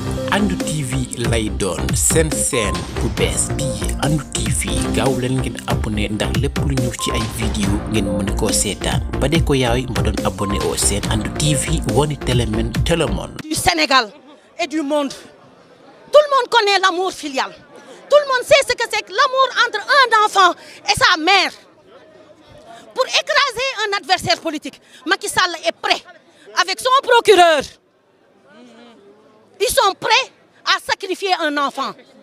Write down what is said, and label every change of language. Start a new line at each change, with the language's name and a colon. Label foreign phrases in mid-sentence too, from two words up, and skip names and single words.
Wolof: Andu TV lay doon seen bu bees bii Andu TV gaaw leen ngeen abonné ndax lépp lu ñëw ci ay vidéo ngeen mën koo seetaan ba de ko yaay mba doon abonné au seen Andu TV woni télémen télémon
French: du Sénégal et du monde. Tout le monde connaît l'amour filial. Tout le monde sait ce que c'est que l'amour entre un enfant et sa mère. Pour écraser un adversaire politique, Macky Sall est prêt avec son procureur. Ils sont prêts à sacrifier un enfant.